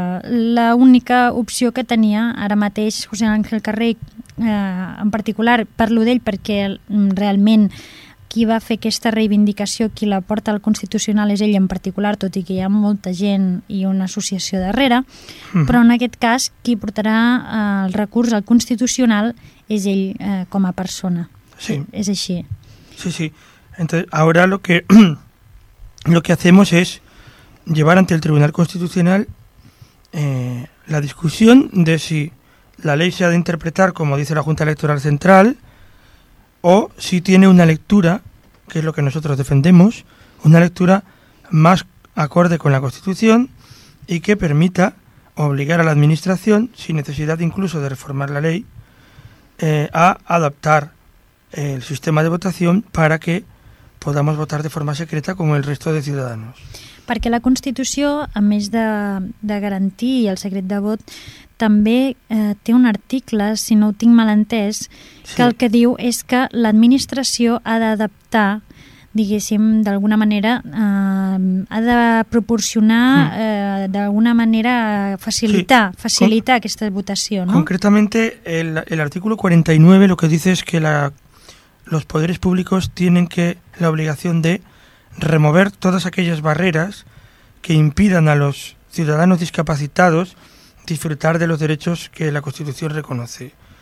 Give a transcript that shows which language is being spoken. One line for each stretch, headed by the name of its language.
Catalan: l'única opció que tenia ara mateix José Ángel Carré, en particular, parlo d'ell perquè realment qui va fer aquesta reivindicació, qui la porta al Constitucional és ell en particular, tot i que hi ha molta gent i una associació darrere, però en aquest cas qui portarà el recurs al Constitucional és ell com a persona. Sí. És així. Sí, sí.
Spanish: Entonces, ahora lo que hacemos es llevar ante el Tribunal Constitucional la discusión de si la ley se ha de interpretar como dice la Junta Electoral Central o si tiene una lectura, que es lo que nosotros defendemos, una lectura más acorde con la Constitución y que permita obligar a la Administración, sin necesidad incluso de reformar la ley, a adaptar el sistema de votación para que podamos votar de forma secreta como el resto de ciudadanos.
Catalan: Perquè la Constitució, a més de garantir el secret de vot, també té un article, si no ho tinc mal entès, sí, que el que diu és que l'administració ha d'adaptar diguéssim, d'alguna manera ha de proporcionar, d'alguna manera facilitar aquesta votació, no?
Spanish: Concretamente, el artículo 49 lo que dice es que los poderes públicos tienen la obligación de remover todas aquellas barreras que impidan a los ciudadanos discapacitados disfrutar de los derechos que la Constitución reconoce.